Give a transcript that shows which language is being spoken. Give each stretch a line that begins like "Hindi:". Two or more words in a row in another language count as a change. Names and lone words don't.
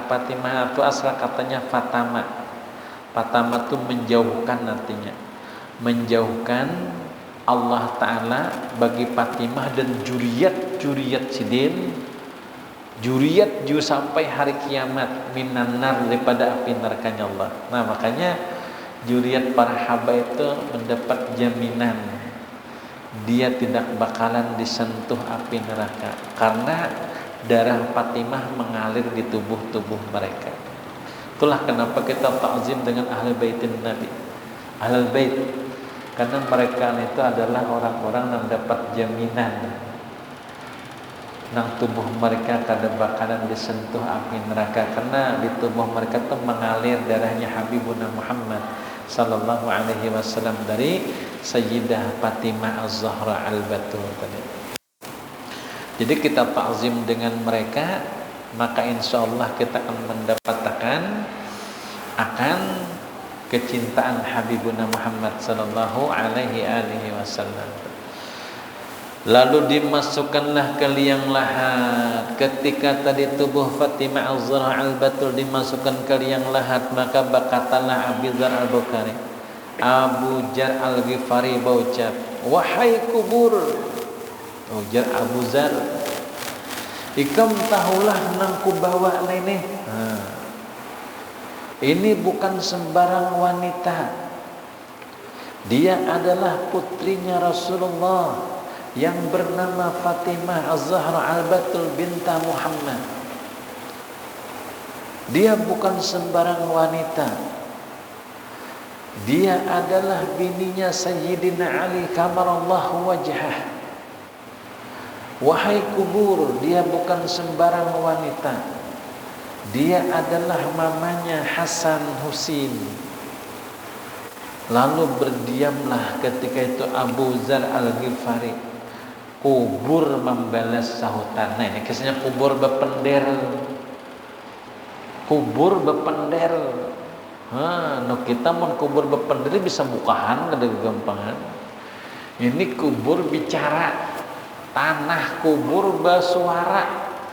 Indonesian: Fatimah itu asal katanya Fatama. Fatama itu menjauhkan artinya. Menjauhkan Allah Ta'ala bagi Fatimah dan juriyat Sidin. Juriyat juga sampai hari kiamat
Arabic: minan nar,
Indonesian: daripada api nerakanya Allah. Nah makanya juriyat para haba itu mendapat jaminan dia tidak bakalan disentuh api neraka karena darah Fatimah mengalir di tubuh mereka. Itulah kenapa kita ta'zim dengan ahli baitin Nabi, ahli bait, karena mereka itu adalah orang-orang yang dapat jaminan nang tubuh mereka kada bakalan disentuh api neraka karena di tubuh mereka itu mengalir darahnya Habibuna Muhammad
Arabic: sallallahu alaihi wasallam
Indonesian: dari Sayyidah Fatimah Az-Zahra Al-Batul tadi. Jadi kita ta'zim dengan mereka, maka insyaallah kita akan mendapatkan akan kecintaan Habibuna Muhammad
Arabic: sallallahu alaihi wasallam.
Indonesian: Lalu dimasukkanlah ke liang lahat. Ketika tadi tubuh Fatimah Az-Zahra Al-Batul dimasukkan ke liang lahat, maka berkatalah Abu Dzar Al-Bukhari, Abu Dzar Al-Ghifari berucap, wahai kubur, ujar Abu Dzar,
Banjar: ikam tahulah nang ku bawa ini.
Indonesian: Ini bukan sembarang wanita. Dia adalah putrinya Rasulullah yang bernama Fatimah Az-Zahra Al-Batul binta Muhammad. Dia bukan sembarang wanita. Dia adalah bininya Sayyidina Ali
Arabic: karamallahu wajhah.
Indonesian: Wahai kubur, dia bukan sembarang wanita. Dia adalah mamanya Hasan Husin. Lalu berdiamlah ketika itu Abu Dzar Al-Ghifari. Kubur membalas sahutan. Nah, ini kisahnya kubur bepender. Kubur bepender. Kita mau kubur bepender bisa
Banjar: bukahan kada gampangan.
Indonesian: Ini kubur bicara. Tanah kubur bersuara.